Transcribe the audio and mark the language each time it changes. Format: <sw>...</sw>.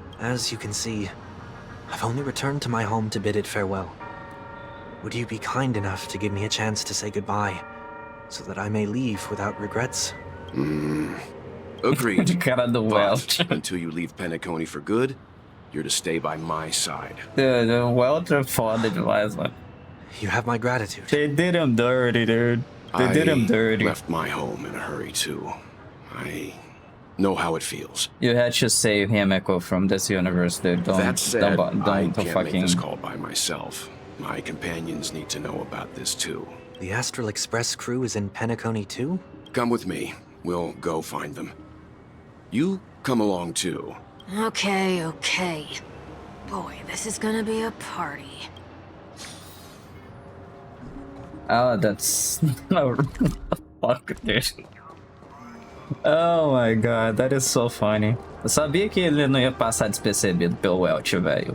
<en>As you can see, I've only returned to my home to bid it farewell. Would you be kind enough to give me a chance to say goodbye, so that I may leave without regrets? Agreed.</en> <pt>Cara do Welt.</pt> <en>But until you leave Penacony for good, you're to stay by my side.</en> <pt>Dude, o Welt é foda demais, mano.</pt> <en>You have my gratitude. They did him dirty, dude. They did him dirty. I left my home in a hurry, too. I know how it feels. You had to save him, Echo, from this universe, dude. That said, I don't can't make fucking... this call by myself. My companions need to know about this, too. The Astral Express crew is in Penacony too? Come with me. We'll go find them. You come along, too. Okay, okay. Boy, this is gonna be a party. Oh, that's... no, fuck, dude. Oh my god, that is so funny.</en> <pt>Eu sabia que ele não ia passar despercebido pelo Welt, velho.</pt>